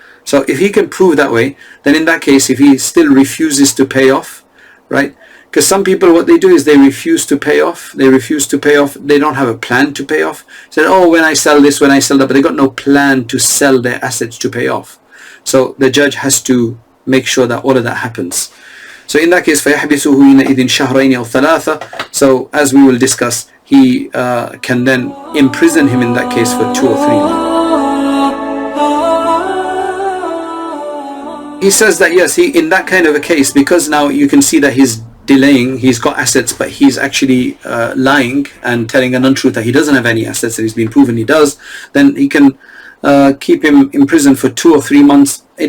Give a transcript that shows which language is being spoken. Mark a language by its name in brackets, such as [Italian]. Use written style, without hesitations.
[English] So if he can prove that way, then in that case, if he still refuses to pay off, right? Because some people, what they do is they refuse to pay off. They don't have a plan to pay off. Say, oh, when I sell this, when I sell that, but they got no plan to sell their assets to pay off. So the judge has to make sure that all of that happens. So in that case, [Arabic] فَيَحْبِسُهُ حِينَئِذٍ شَهْرَيْنِ أَوْ ثَلَاثَ. [English] So as we will discuss, he can then imprison him in that case for 2 or 3 months. He says that yes, in that kind of a case, because now you can see that he's delaying, he's got assets, but he's actually lying and telling an untruth that he doesn't have any assets, and he's been proven he does, then he can keep him in prison for 2 or 3 months.